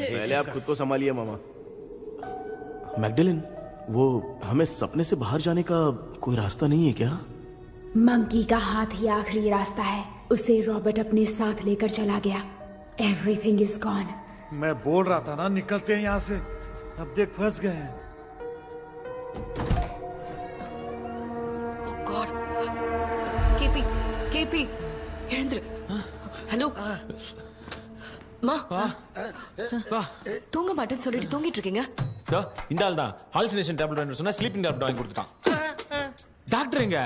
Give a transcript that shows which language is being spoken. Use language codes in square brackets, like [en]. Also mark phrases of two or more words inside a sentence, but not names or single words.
[hi] पहले आप खुद को संभालिए मामा. मैगडेलिन, वो हमें सपने से बाहर जाने का कोई रास्ता नहीं है क्या? मंकी का हाथ ही आखिरी रास्ता है. उसे रॉबर्ट अपने साथ लेकर चला गया. [en] everything is gone. [hi] मैं बोल रहा था ना, निकलते हैं यहाँ से. अब देख फंस गए हैं. [en] God. [ta] केपी எழுந்துரு. ஹலோ மா, தூங்க மாட்டேன்னு சொல்லிட்டு தூங்கிட்டு இருக்கீங்க. இந்த ஆள் தான் [en] hallucination tablet [ta] வாங்கி சொன்னா [en] sleeping tablet [ta] வாங்கி கொடுத்துட்டான். டாக்டர் எங்க?